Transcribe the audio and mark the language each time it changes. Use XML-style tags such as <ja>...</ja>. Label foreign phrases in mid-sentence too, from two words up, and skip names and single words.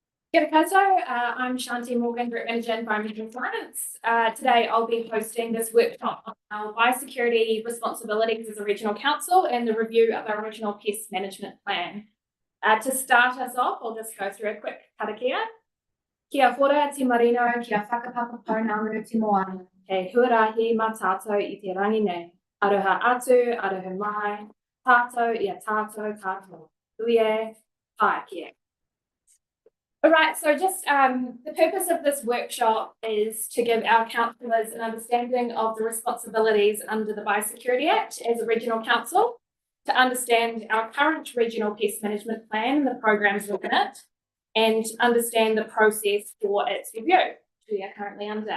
<mi>Kia ora koutou.</mi> <en>I'm Shanti Morgan, Group Manager Environmental Science. Today I'll be hosting this workshop on our biosecurity responsibilities as a regional council and the review of our regional pest management plan. To start us off, I'll just go through a quick karakia.</en> <mi>Kia hora te marino, kia whakapapa pounamu te moana. He huarahi mā tātou I te rangi nei. Aroha atu, aroha mai, tātou I a tātou katoa. Uie, pākia.</mi> <en>All right, so just the purpose of this workshop is to give our councillors an understanding of the responsibilities under the Biosecurity Act as a regional council, to understand our current regional pest management plan and the programs within it, and understand the process for its review, which we are currently under.</en>